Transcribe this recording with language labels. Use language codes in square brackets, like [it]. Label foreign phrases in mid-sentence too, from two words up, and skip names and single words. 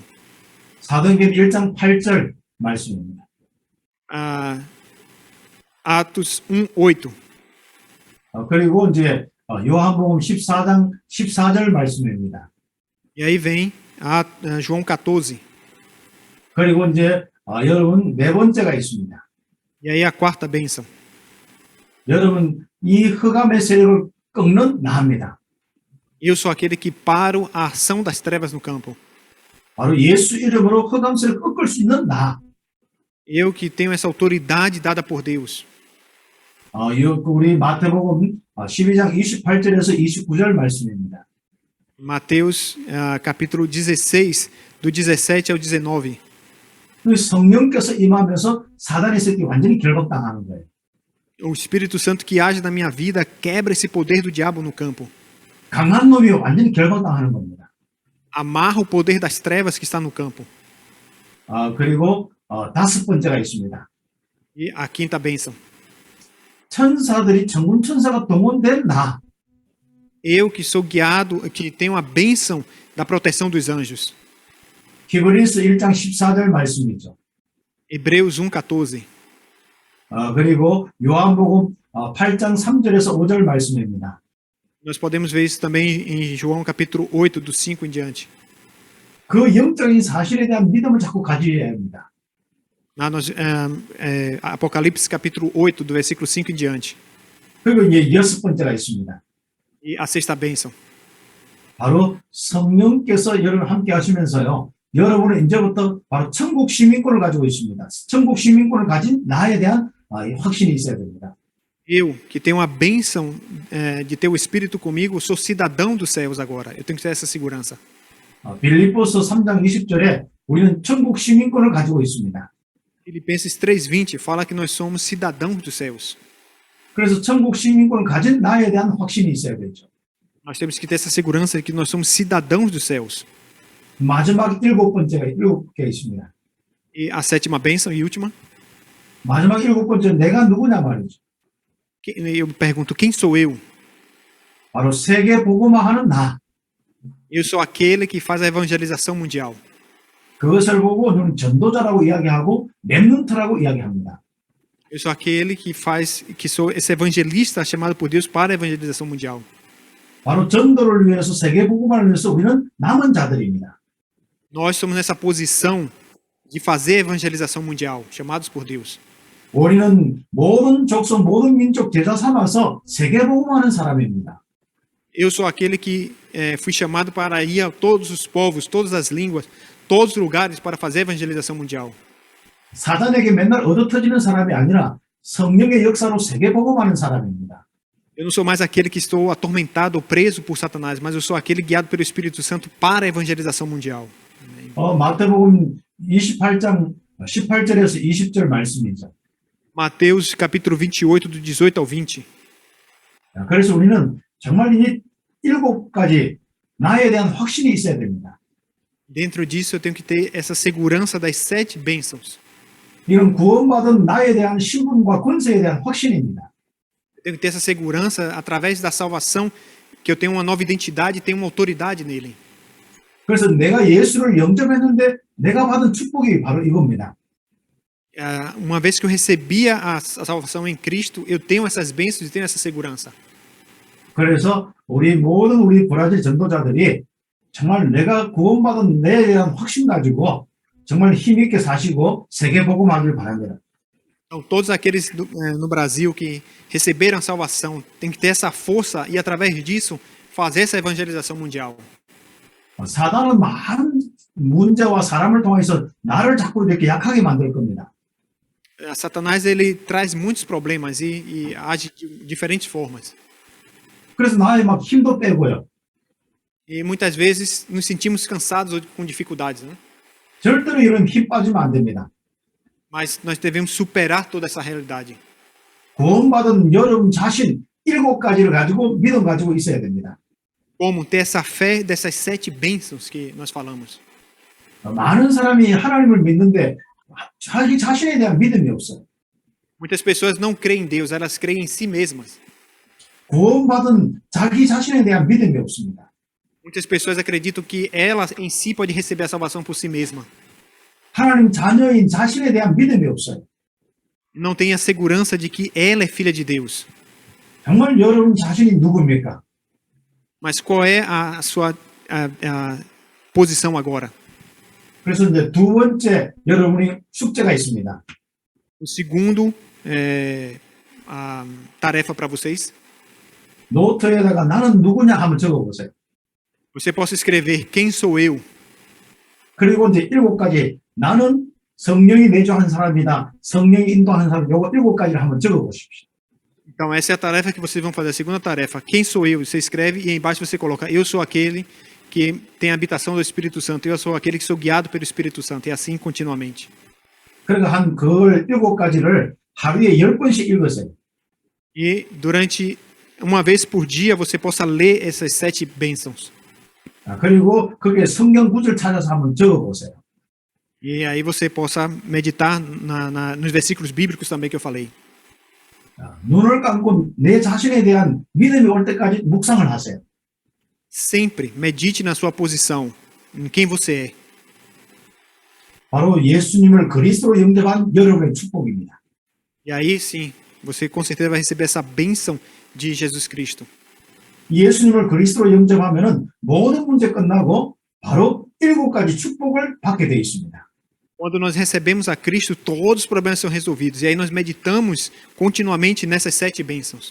[ko] 사도행전 1장 8절 말씀입니다. [pt] Atos 1:8. [ko] 그리고 이제 요한복음 14장 14절 말씀입니다. [pt] E aí vem a João 14. [ko] 그리고 이제 여러분 네 번째가 있습니다. [pt] E aí a quarta bênção. [ko] 여러분 이 흑암의 세력을 꺾는 나입니다. [pt] Eu sou aquele que paro a ação das trevas no campo. [ko] 바로 예수 이름으로 흑암 세력을 꺾을 수 있는 나. [pt] Eu que tenho essa autoridade dada por Deus. [ko] 우리 마태복음 12장 28절에서 29절 말씀입니다. [pt] Mateus, capítulo 16, do 17 ao 19. [ko] 그 성령께서 임하면서 사단의 세력이 완전히 결박당하는 거예요. [pt] O Espírito Santo que age na minha vida quebra esse poder do diabo no campo. [ko] 강한 놈이 완전히 결박당하는 겁니다. [pt] Amarra o poder das trevas que está no campo. [ko] 그리고 다섯 번째가 있습니다. [pt] E a quinta bênção. [ko] 천사들이 천군 천사가 동원된 나. [pt] Eu que sou guiado, que tenho a bênção da proteção dos anjos. [ko] 히브리서 1장 14절 말씀이죠. [pt] Hebreus 1:14. [ko] 그리고 요한복음 8장 3절에서 5절 말씀입니다. [pt] Nós podemos ver isso também em João capítulo 8, do 5 em diante. [ko] 그 영적인 사실에 대한 믿음을 자꾸 가져야 합니다. [pt] Apocalipse capítulo 8, do versículo 5 em diante. [ko] 그리고 이제 여섯 번째가 있습니다. [pt] E a sexta bênção. [ko] 바로 성령께서 여러분 함께 하시면서요. 여러분은 이제부터 바로 천국 시민권을 가지고 있습니다. 천국 시민권을 가진 나에 대한 확신이 있어야 됩니다. [pt] Eu, que tenho a bênção de ter o Espírito comigo, sou cidadão dos céus agora. Eu tenho que ter essa segurança. [ko] 빌립보서 3장 20절에 우리는 천국 시민권을 가지고 있습니다. [pt] Filipenses 3:20 fala que nós somos cidadãos dos céus. [ko] 그래서 천국 시민권을 가진 나에 대한 확신이 있어야 되죠. [pt] Nós temos que ter essa segurança de que nós somos cidadãos dos céus. [ko] 마지막 일곱 개 있습니다. [pt] E a sétima bênção e última. [ko] 마지막 일곱 번째는 내가 누구냐 말이죠. [pt] Eu pergunto, quem sou eu? [ko] 바로 세계 복음화하는 나. [pt] Eu sou aquele que faz a evangelização mundial. [ko] 그것을 보고 우리는 전도자라고 이야기하고 렘넌트라고 이야기합니다. [pt] Eu sou aquele que sou esse evangelista chamado por Deus para a evangelização mundial. [ko] 바로 전도를 위해서 세계 복음화를 위해서 우리는 남은 자들입니다. [pt] Nós somos nessa posição de fazer a evangelização mundial, chamados por Deus. [ko] 우리는 모든 족속, 모든 민족 제자 삼아서 세계 복음화하는 사람입니다. [pt] Eu sou aquele que fui chamado para ir a todos os povos, todas as línguas, todos os lugares para fazer a evangelização mundial. [ko] 사단에게 맨날 얻어터지는 사람이 아니라 성령의 역사로 세계 복음화하는 사람입니다. [pt] Eu não sou mais aquele que estou atormentado ou preso por Satanás, mas eu sou aquele guiado pelo Espírito Santo para a evangelização mundial. [ko] 마태복음 28장 18절에서 20절 말씀이죠. [pt] Mateus capítulo 28, do 18 ao 20. [ko] 그래서 우리는 정말 이 일곱 가지 나에 대한 확신이 있어야 됩니다. [pt] Dentro disso eu tenho que ter essa segurança das 7 bênçãos. [ko] 이건 구원받은 나에 대한 신분과 권세에 대한 확신입니다. [pt] Eu tenho que ter essa segurança através da salvação, que eu tenho uma nova identidade e tenho uma autoridade nele. [ko] 그래서 내가 예수를 영접했는데 내가 받은 축복이 바로 이겁니다. [pt] Uma vez que eu recebia a salvação em Cristo, eu tenho essas bênçãos e tenho essa segurança. [ko] 그래서 모든 우리 브라질 전도자들이 정말 내가 구원받은 내에 대한 확신 가지고 정말 힘있게 사시고 세계 복음하길 바랍니다. [pt] Então, todos aqueles no Brasil que receberam a salvação têm que ter essa força e, através disso, fazer essa evangelização mundial. [ko] 사단은 많은 문제와 사람을 통해서 나를 자꾸 이렇게 약하게 만들 겁니다. [pt] Satanás ele traz muitos problemas e age de diferentes formas. [ko] 그래서 나의 막 힘도 빼고요. [pt] E muitas vezes nos sentimos cansados ou com dificuldades, né? [ko] 절대로 이런 힘 빠지면 안 됩니다. [pt] Mas nós devemos superar toda essa realidade. [ko] 구원받은 여러분 자신 7가지를 가지고 믿음 가지고 있어야 됩니다. [pt] Como ter essa fé dessas 7 bênçãos que nós falamos. [ko] 많은 사람이 하나님을 믿는데 자기 자신에 대한 믿음이 없어요. [pt] Muitas pessoas não creem em Deus, elas creem em si mesmas. [ko] 구원받은 자기 자신에 대한 믿음이 없습니다. [pt] Muitas pessoas acreditam que ela em si pode receber a salvação por si mesma. [ko] 하나님 자녀인 자신에 대한 믿음이 없어요. [pt] Não tem a segurança de que ela é filha de Deus. [ko] 정말 여러분 자신이 누굽니까? [pt] Mas qual é a sua posição agora? [ko] 그래서 이제 두 번째 여러분이 숙제가 있습니다. [pt] O segundo a tarefa para vocês, [ko] 노트에다가 나는 누구냐 한번 적어보세요. [pt] você possa escrever quem sou eu. [ko] 그리고 이제 7가지 나는 성령이 내주한 사람이다. 성령이 인도하는 사람. 요거 7가지를 한번 적어보십시오. [pt] Então essa é a tarefa que vocês vão fazer. A segunda tarefa, quem sou eu? Você escreve e aí embaixo você coloca eu sou aquele que tem a habitação do Espírito Santo. Eu sou aquele que sou guiado pelo Espírito Santo. E assim continuamente. [ko] 그러니까 한 그걸 7가지를 하루에 10번씩 읽으세요. [pt] E durante uma vez por dia você possa ler essas 7 bênçãos. [ko] 그리고 거기에 성경 구절 찾아서 한번 적어보세요. [pt] E aí você possa meditar nos versículos bíblicos também que eu falei. [ko] 눈을 감고 내 자신에 대한 믿음이 올 때까지 묵상을 하세요. [pt] Sempre medite na sua posição, em quem você é. [ko] 바로 예수님을 그리스도로 영접한 여러분의 축복입니다. [pt] E aí sim, você com certeza vai receber essa bênção de Jesus Cristo. [ko] 예수님을 그리스도로 영접하면은 모든 문제 끝나고 바로 7가지 축복을 받게 되어 있습니다. [pt] Quando nós recebemos a Cristo, todos os problemas são resolvidos. E aí nós meditamos continuamente nessas 7 bênçãos.